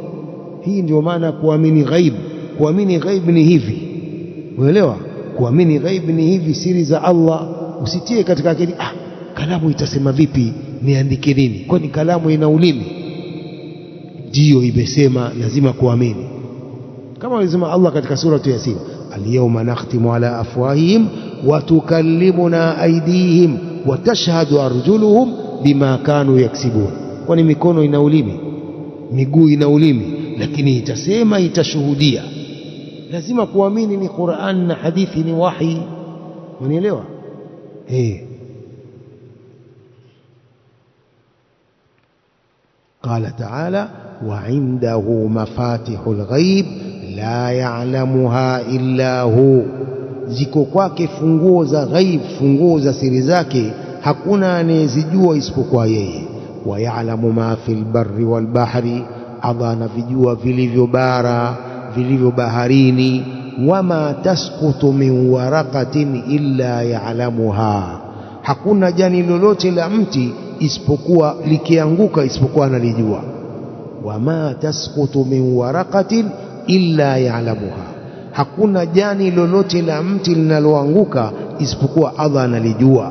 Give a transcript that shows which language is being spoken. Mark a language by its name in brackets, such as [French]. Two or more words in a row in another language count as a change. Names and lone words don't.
[Swahili] Hii ndio maana kuamini ghaib. Kuamini ghaib ni hivi, unaelewa? Kuamini ghaib ni hivi, siri za Allah. Usitie katika akili, kalamu itasema vipi, niandike nini? Kwani kalamu ina ulimi? Ndiyo imesema lazima kuamini, kama alisema Allah katika surati Yasin, [Arabic] اليوم نختم على أفواههم وتكلمنا أيديهم وتشهد أرجلهم بما كانوا يكسبون. [Swahili] Kwani mikono ina ulimi, miguu ina ulimi, lakini itasema, itashuhudia. Lazima kuamini ni Qur'an na hadithi ni wahi. Unielewa? [Arabic] قال تعالى وعنده مفاتح الغيب لا يعلمها إلا هو. [Swahili] Ziko kwake funguo za ghaib, funguo za siri zake, hakuna anayezijua isipokuwa yeye. [Arabic] ويعلم ما في البر والبحر, [Swahili] Allah anavijua vilivyo bara, vilivyo baharini. [Arabic] وما تسقط من ورقة إلا يعلمها, [Swahili] hakuna jani lolote la mti isipokuwa likianguka isipokuwa analijua. [Arabic] وما تسقط من ورقة إلا يعلمها, [Swahili] hakuna jani lolote la mti linaloanguka isipokuwa Allah analijua.